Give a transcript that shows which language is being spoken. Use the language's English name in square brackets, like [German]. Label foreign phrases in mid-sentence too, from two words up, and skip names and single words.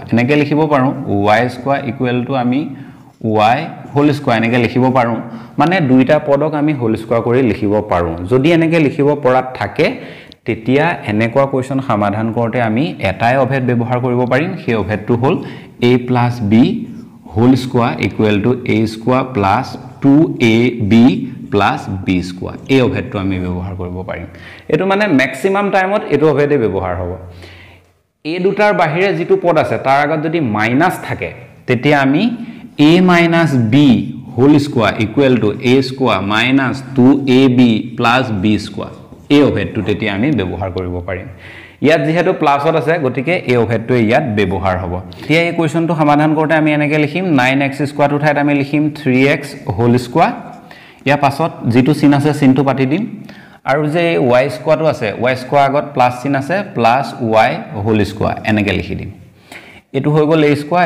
[Assamese] এনেকে লিখিব পাৰো y [English] square equal to [Assamese] আমি y [English] whole square [Assamese] এনেকে লিখিব পাৰো মানে দুইটা পদক আমি [English] whole square [Assamese] কৰি লিখিব পাৰো যদি এনেকে লিখিব পৰাত থাকে তেতিয়া এনেকুৱা কোৱেশ্চন সমাধান কৰোতে আমি এটাই অভেদ ব্যৱহাৰ কৰিব পাৰিম সেই অভেদটো হ'ল a + b [English] whole square equal to a square plus 2ab plus b square [Assamese] এই অভেদটো আমি ব্যৱহাৰ কৰিব পাৰিম এটো মানে [English] maximum timeত [Assamese] এটো অভেদে ব্যৱহাৰ হ'ব এই দুটাৰ বাহিৰে যেটো পদ আছে তাৰ আগত যদি মাইনাস থাকে তেতিয়া আমি [English] a - b whole square equal to a square minus 2ab plus b square [Assamese] এই অভেদটো তেতিয়া আমি ব্যৱহাৰ কৰিব পাৰিম ইয়াত যেহেতু প্লাছত আছে গতিকে এই অভেদটো ইয়াত ব্যৱহাৰ হ'ব এতিয়া এই কোৱেশ্চনটো সমাধান কৰোঁতে আমি এনেকৈ লিখিম 9x² ঠাইত আমি লিখিম 3x [English] whole square [Assamese] ইয়াৰ পাছত যিটো চিন আছে চিনটো পাতি দিম আৰু যে y স্কোৱাৰটো আছে y স্কোৱাৰ আগত প্লাছ চিন আছে [English] plus y whole square [Assamese] এনেকৈ লিখি দিম এটো হৈ গ'ল a স্কোৱাৰ